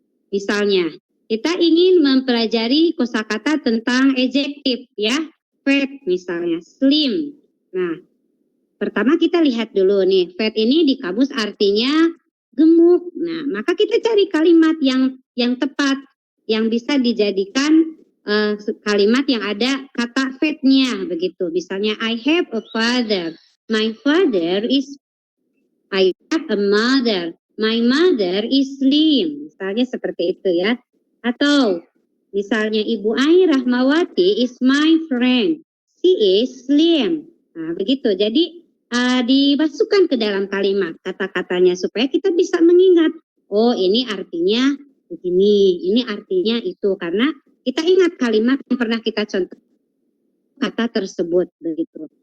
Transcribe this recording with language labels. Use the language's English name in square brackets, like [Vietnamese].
[Indonesian] Misalnya, kita ingin mempelajari kosakata tentang adjektif ya, fat misalnya, slim. Nah, pertama kita lihat dulu nih, fat ini di kamus artinya gemuk. Nah, maka kita cari kalimat yang tepat, yang bisa dijadikan kalimat yang ada kata fatnya begitu. [English] Misalnya, I have a father. My father is, I have a mother. My mother is slim. [Indonesian] Misalnya seperti itu ya. Atau misalnya Ibu Ai Rahmawati [English] is my friend. She is slim. [Indonesian] Nah, begitu. Jadi dimasukkan ke dalam kalimat kata-katanya supaya kita bisa mengingat, oh ini artinya begini, ini artinya itu, karena kita ingat kalimat yang pernah kita contoh kata tersebut begitu.